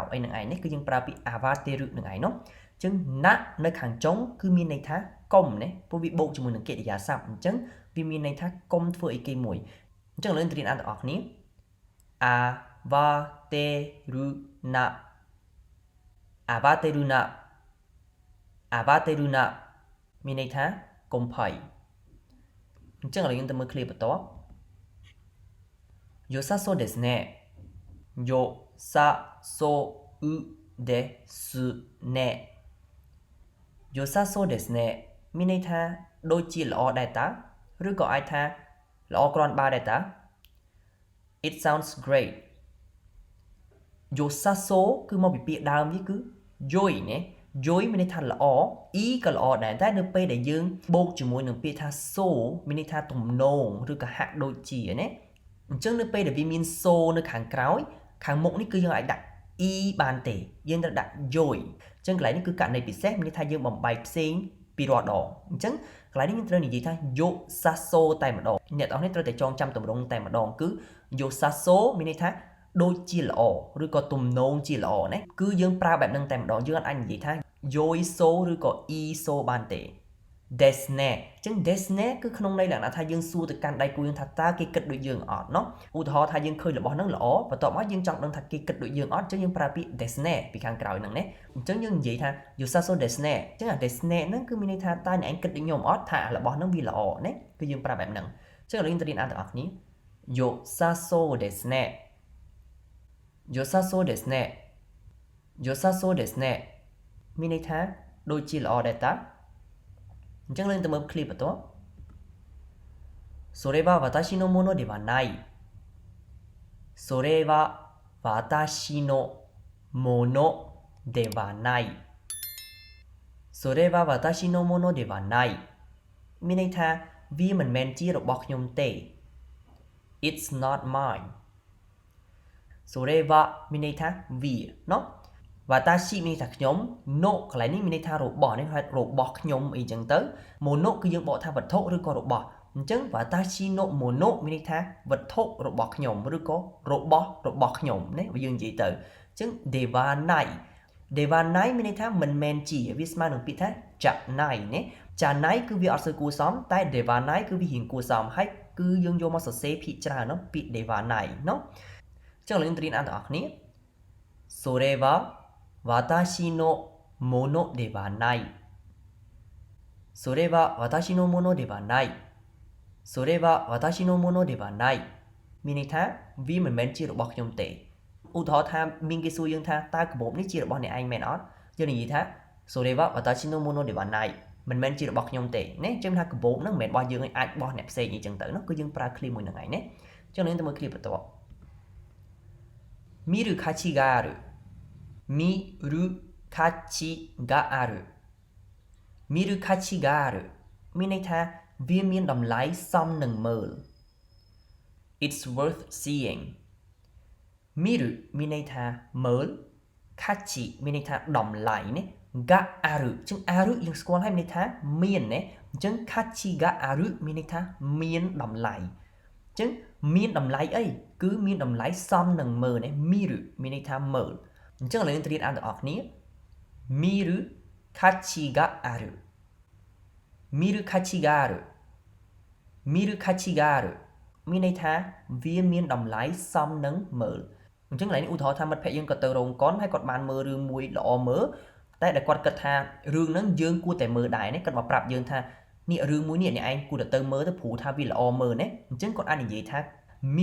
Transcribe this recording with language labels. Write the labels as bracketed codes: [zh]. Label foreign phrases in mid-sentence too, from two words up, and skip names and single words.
[km] អីនឹងឯងនេះគឺយើងប្រើពាក្យអាវ៉ាតេរុនឹងឯងเนาะចឹងណានៅខាងចុងគឺមានន័យថាកុំណាព្រោះវាបូកជាមួយនឹងកិរិយាសព្ទអញ្ចឹងវាមានន័យថាកុំធ្វើអីគេមួយអញ្ចឹងឥឡូវរៀនអានទាំងអស់គ្នាអាវ៉ាតេរុណាអាវ៉ាតេរុណាអាវ៉ាតេរុណាមានន័យថាកុំភ័យអញ្ចឹងឥឡូវយើងទៅមើលឃ្លាបន្ទាប់ [ja] 良さそうですね良さそうですね良さそうですね [km] មានន័យថាដូចជាល្អដែរតាឬក៏អាចថាល្អគ្រាន់បើដែរតា [en] It sounds great [km] 良さそうគឺមកពីពាក្យដើមវាគឺ良いណា良いមានន័យថាល្អ e ក៏ល្អដែរតែនៅពេលដែលយើងបូកជាមួយនឹងពាក្យថា so មានន័យថាទំនងឬក៏ហាក់ដូចជាណាអ ញ្ចឹងនៅពេលដែលវាមាន so នៅខាងក្រោយខាងមុខនេះគឺយើងអាចដាក់ e បានទេយើងត្រូវដាក់良いអញ្ចឹងកន្លែងនេះគឺករណីពិសេសមានន័យថាយើងបំបែកផ្សេងពីរាល់ដងអញ្ចឹងកន្លែងនេះយើងត្រូវនិយាយថា良さそうតែម្ដងអ្នកទាំងអស់នេះត្រូវតែចងចាំទម្រង់តែម្ដងគឺ 良さそうមានន័យថាដូចជាល្អឬក៏ទំនងជាល្អណាគឺយើងប្រើបែបហ្នឹងតែម្ដងយើងអាចនិយាយថា良いそうឬក៏ e そうបានទេ desne អញ្ចឹង desne គឺក្នុងន័យលក្ខណៈថា យើងសួរទៅកាន់ដៃគូយើងថាតើគេគិតដូចយើងអត់ណោះឧទាហរណ៍ថាយើងឃើញរបស់ហ្នឹងល្អបន្ទាប់មកយើងចង់ដឹងថាគេគិតដូចយើងអត់អញ្ចឹងយើងប្រើពាក្យ desne ពីខាងក្រោយហ្នឹងណា អញ្ចឹងយើងនិយាយថា [ja] 良さそうですね [km] អញ្ចឹងអា desne ហ្នឹងគឺមានន័យថាតើអ្នកឯងគិតដូចខ្ញុំអត់ថារបស់ហ្នឹងវា ល្អណាគឺយើងប្រើបែបហ្នឹងអញ្ចឹងឥឡូវយើងទៅរៀនអានទាំងអស់គ្នា [ja] 良さそうですね良さそうですね良さそうですね [km] មានន័យថាដូចជាល្អដែរតាអញ្ចឹងយើងទៅមើលឃ្លីបបន្ទាប់ [ja] それは私のものではないそれは私のものではないそれは私のものではない [km] មានន័យថាវាមិនមែនជារបស់ខ្ញុំទេ [en] It's not mine [ja] それは [km] មានន័យថាវាเนาะវ៉ាតាស៊ីមានន័យថាខ្ញុំណូកន្លែងនេះមានន័យថារបស់នេះហៅរបស់ខ្ញុំអីចឹងទៅម៉ូណូគឺយើងបកថាវត្ថុឬក៏របស់អញ្ចឹង [ja] 私のもの [km] មានន័យថាវត្ថុរបស់ខ្ញុំ ឬក៏របស់ខ្ញុំណាយើងនិយាយទៅអញ្ចឹង [ja] ではない ではない [km] មានន័យថាមិនមែនជាវាស្មើនឹងពាក្យថា janai ណា janai គឺវាអត់សូវគួរសមតែ devanai គឺវារៀងគួរសមហើយ គឺយើងយកមកសរសេរភាគច្រើនเนาะពាក្យ devanai เนาะអញ្ចឹងយើងរៀនអានទាំងអស់គ្នា [ja] それは私のものではないそれは私のものではないそれは私のものではない [km] មានន័យថាវាមិនមែនជារបស់ខ្ញុំទេឧទាហរណ៍ថាមានគេសួរយើងថាតើកាបូបនេះជារបស់អ្នកឯងមែនអត់យើងនិយាយថា [ja] それは私のものではない [km] មិនមែនជារបស់ខ្ញុំទេណាចឹងថាកាបូបហ្នឹងមិនមែនរបស់យើងឯងអាចរបស់អ្នកផ្សេងអីចឹងទៅនោះគឺយើងប្រើឃ្លីមួយហ្នឹងឯងណាចឹងយើងទៅមើលឃ្លីបន្ទាប់ [ja] 見る価値がある見る価値がある見る価値がある [km] មានន័យថាវាមានតម្លៃ សមនឹងមើល [en] It's worth seeing [km] 見るមានន័យថាមើល価値មានន័យថាតម្លៃណា [ja] がある [km] អញ្ចឹងあるយើងស្គាល់ហើយមានន័យថាមានណាអញ្ចឹង [ja] 価値がある [km] មានន័យថាមានតម្លៃអញ្ចឹងមានតម្លៃអីគឺមានតម្លៃសមនឹងមើលណា見るមានន័យថាមើលអញ្ចឹងឥឡូវយើងទៅរៀនអានទាំងអស់គ្នា [ja] 見る価値がある見る価値がある見る価値がある [km] មានន័យថាវាមានតម្លៃសមនឹងមើលអញ្ចឹងកន្លែងនេះឧទាហរណ៍ថាមិត្តភក្តិយើងគាត់ទៅរោងកុនហើយគាត់បានមើលរឿងមួយល្អមើលតែដែលគាត់គិតថារឿងហ្នឹងយើងគួរតែមើលដែរណាគាត់មកប្រាប់យើងថានេះរឿងមួយនេះអ្នកឯងគួរតែទៅមើលទៅព្រោះថាវាល្អមើលណាអញ្ចឹងគាត់អាចនិយាយថា見